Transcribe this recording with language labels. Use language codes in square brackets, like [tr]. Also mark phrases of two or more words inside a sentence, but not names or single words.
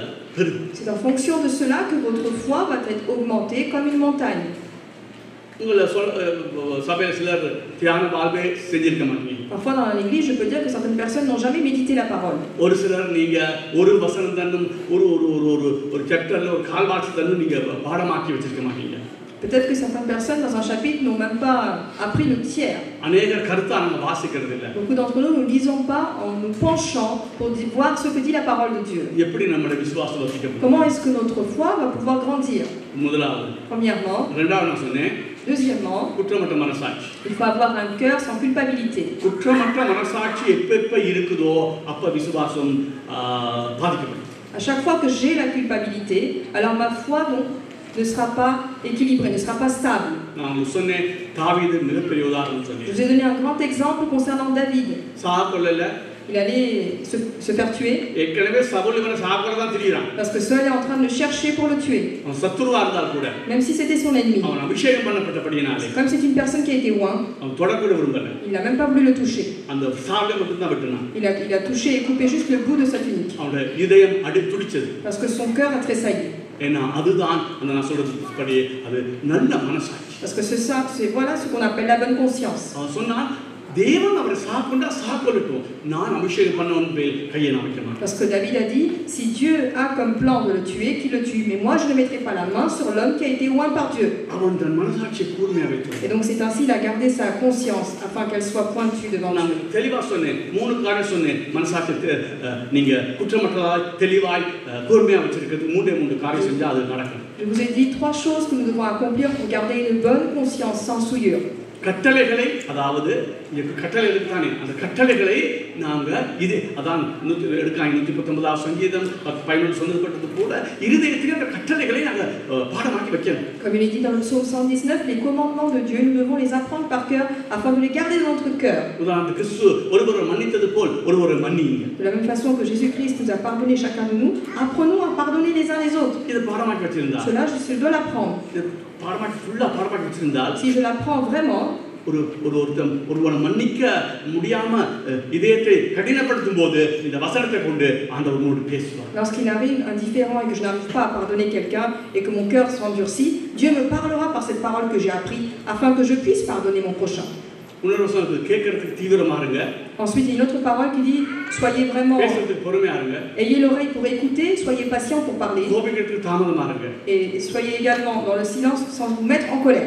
[ta] பெருகும். [fr] C'est en fonction de cela que votre foi va être augmentée comme une montagne. [ta] உங்களை சபையில் சிலர் தியான வாழ்வே செஞ்சிருக்க மாட்டீங்க. [fr] Parfois dans l'église, je peux dire que certaines personnes n'ont jamais médité la parole. [ta] ஒரு சிலர் நீங்க ஒரு வசனம் தன்னும் ஒரு ஒரு ஒரு ஒரு ஒரு சாப்டர்ல ஒரு கால்வாசி தன்னும் நீங்க பாடமாக்கி வச்சிருக்க மாட்டீங்க. [fr] Peut-être que certaines personnes dans un chapitre n'ont même pas appris le tiers. [ta] அநேகர் கருத்தா நம்ம வாசிக்கிறது இல்ல. [fr] Beaucoup d'entre nous ne lisons pas en nous penchant pour voir ce que dit la parole de Dieu. [ta] எப்படி நம்மளுடைய விசுவாசம் வளர்ச்சிக்கப்படும்? [fr] Comment est-ce que notre foi va pouvoir grandir? [ta] முதலாவது. [fr] Premièrement. [ta] இரண்டாவது நான் சொன்னேன். [fr] Deuxièmement. [ta] குற்றமற்ற மனசாட்சி. [fr] Il faut avoir un cœur sans culpabilité. [ta] குற்றமற்ற மனசாட்சி எப்ப இருக்குதோ அப்ப விசுவாசம் பாதிக்கப்படும். [fr] À chaque fois que j'ai la culpabilité, alors ma foi donc ne sera pas équilibrée, ne sera pas stable. [ta] நான் சொன்னேன் தாவீது மிகப்பெரிய உதாரணம் சொன்னேன். [fr] Je vous ai donné un grand exemple concernant David. [ta] சாகொல்லல. [fr] Il allait se faire tuer. [ta] ஏற்கனவே சவுல் இவனை சாகறதா திரியறான். [fr] Parce que Saul est en train de le chercher pour le tuer. [ta] அவன் சத்துருவா இருந்தால் கூட. [fr] Même si c'était son ennemi. [ta] அவன் அபிஷேகம் பண்ணப்பட்டபடியானாலே. [fr] Comme c'est une personne qui a été oint. [ta] அவன் தொடக்கூட விரும்பல. [fr] Il n'a même pas voulu le toucher. [ta] அந்த சாகை மட்டும் தான் விட்டுனான். [fr] Il a touché et coupé juste le bout de sa tunique. [ta] அவனுடைய இதயம் அடித்துடிச்சது. [fr] Parce que son cœur a tressailli. [ta] ஏன்னா அதுதான் அந்த நான் சொல்றதுபடி அது நல்ல மனசாட்சி. [fr] Parce que c'est voilà ce qu'on appelle la bonne conscience. [ta] அவன் சொன்னான் தேவன் அவரை சாகொண்டா சாகொள்ளட்டும் நான் அபிஷேகம் பண்ணவன் மேல் கையை நான் வைக்க மாட்டேன். [fr] Parce que David a dit si Dieu a comme plan de le tuer, qu'il le tue, mais moi je ne mettrai pas la main sur l'homme qui a été oint par Dieu. [ta] அவன் தன் மனசாட்சியை கூர்மையா வைத்தான். [fr] Et donc c'est ainsi il a gardé sa conscience afin qu'elle soit pointue devant Dieu. [ta] நான் தெளிவா சொன்னேன் மூணு காரணம் சொன்னேன் மனசாட்சியை நீங்க குற்றமற்றதாய் தெளிவாய் கூர்மையா வச்சிருக்கிறது மூணு காரியம் செஞ்சா அது நடக்கும். [fr] Je vous ai dit 3 choses que nous devons accomplir pour garder une bonne conscience sans souillure. [ta] கட்டளைகளை அதாவது கட்டளைகளுக்கு தானே அந்த கட்டளைகளை நாங்க இது அதான் எடுக்காங்க 119 சங்கீதம் 11 சொல்லப்பட்டது போல இருதயத்தில் அந்த கட்டளைகளை நாங்க பாடமாக்கி வைக்கணும். [fr] Comme il est dit dans le psaume 119, les commandements de Dieu, nous devons les apprendre par cœur afin de les garder dans notre cœur. [ta] உதாரணத்துக்கு கிறிஸ்து ஒருவரை மன்னித்தது போல் ஒருவரை மன்னிங்க. [fr] De la même façon que Jésus-Christ nous a pardonné chacun de nous, apprenons à pardonner les uns les autres. [ta] இது பாடமாக்கி வச்சிருந்தா [fr] Cela je dois l'apprendre. [ta] பாடமாக்கி ஃபுல்லா பாடமாக்கி வச்சிருந்தால் [fr] Si je l'apprends vraiment, [ta] ஒருவனை மன்னிக்க முடியாம இதயத்தை கடினப்படுத்தும் போது இந்த வசனத்தை கொண்டு ஆண்டவரோடு பேசுவார். [fr] Lorsqu'il arrive un différend et que je n'arrive pas à pardonner quelqu'un et que mon cœur s'endurcit, Dieu me parlera par cette parole que j'ai appris afin que je puisse pardonner mon prochain. Ensuite, il y a une autre parole qui dit soyez vraiment, ayez l'oreille pour écouter, soyez patient pour parler et soyez également dans le silence sans vous mettre en colère.